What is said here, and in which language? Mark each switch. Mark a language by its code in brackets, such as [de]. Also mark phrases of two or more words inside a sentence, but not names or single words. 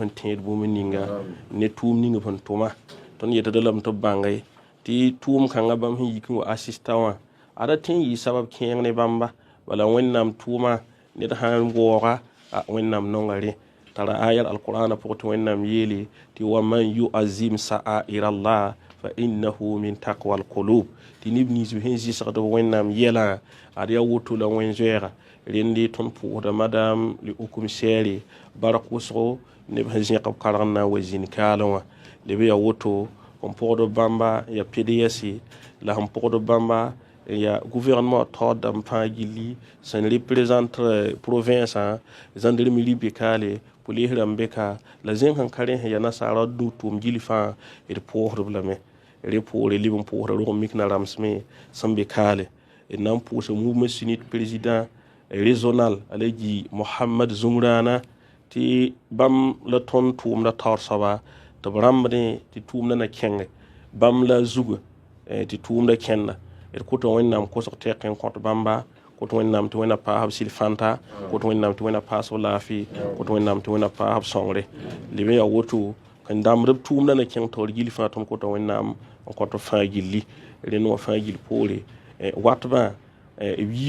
[mos] sẽn tẽed bũmb ninga ne tʋʋm ninga sẽn tʋma tõnd yetda lame tɩ b bãnge tɩ tʋʋm kãngã bãmb sẽn yik n wa assista wã ada tẽ n yɩ sabab kẽeng ne bãmba bala wẽnnaam tʋʋma ned sãn waooga wẽnnaam nonga rẽ tara ayal alqur'ana pʋgẽ tɩ wẽnnaam yeele tɩ [ar] ومن يعظم شعائر الله فإنها من تقوى القلوب [mos] tɩ neb nins b sẽn zɩsgd b wẽnnaam yɛlã ad yaa woto la wẽn-zoɛɛga rẽnde tõnd pʋʋsda madam le ukum sɛɛre bark wʋsgo neb sẽn zẽk b karg n na n wa zĩnd kaalẽ wã leb yaa woto n pʋgd bãmba yaa pds la sẽn pʋgd bãmba ya gouvernement taood dãmb fãa gilli sẽn [fr] représente province gendarmerie [mos] ribekale police rãmb beka la zẽng sẽn ka rẽ sẽn yaa nasaara dũ tʋʋm gil fãa d pʋʋsdb lame rẽ poore leb n pʋʋsda rog n mikna rãmsme sẽn be kaale d na n pʋʋsa [fr] mouvement sunnite président régional [mos] a la gi mohamad zũmraana tɩ bãmb la tõnd tʋʋmda taoor soaba tɩ b rãmbdẽ tɩ tʋʋmdã na kẽnge bãmb la zugã tɩ tʋʋmda kẽnda d kota wẽnnaam kosg tɛk n kõt bãmba kot wẽnnaam tɩ wẽna paasb sɩd-fãnta kot wẽnnaam tɩ wẽna paasb laafɩ kot wẽnnaam tɩ wẽna paasb sõngre leb n yaa woto n dãmbd b tʋʋmdã na kẽng taoor gil fãa tõnd kota wẽnnaam n kõt fãa gilli rẽnd wã fãa gill poore watbã b yii